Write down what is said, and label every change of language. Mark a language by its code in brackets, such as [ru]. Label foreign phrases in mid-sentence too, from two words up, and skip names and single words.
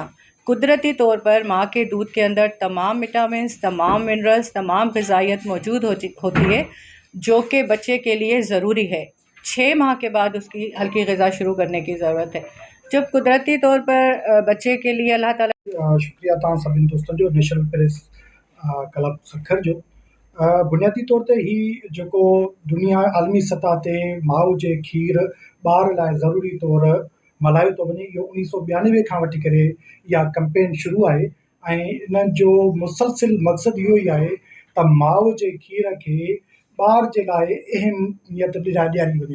[ur] قدرتی طور پر ماں کے دودھ کے اندر تمام وٹامنس، تمام منرلز، تمام غذائیت موجود ہوتی ہے، جو کہ بچے کے لیے ضروری ہے. 6 ماہ کے بعد اس کی ہلکی غذا شروع کرنے کی ضرورت ہے. جب قدرتی طور پر بچے کے لیے اللہ تعالیٰ. [sd] شکریہ تव्हां सभिनी दोस्तनि जो, नेशनल प्रेस क्लब सखर जो. बुनियादी तौर ते ही जेको दुनिया आलमी सतह ते माउ जे खीर ॿार लाइ ज़रूरी तौर मल्हायो थो वञे, इहो 1992 खां वठी करे इहा कैंपेन शुरू आहे. ऐं इन जो मुसलसिल मक़सदु इहो ई आहे त माउ जे खीर खे ॿार जे लाइ अहमियत ॾियारी वञे.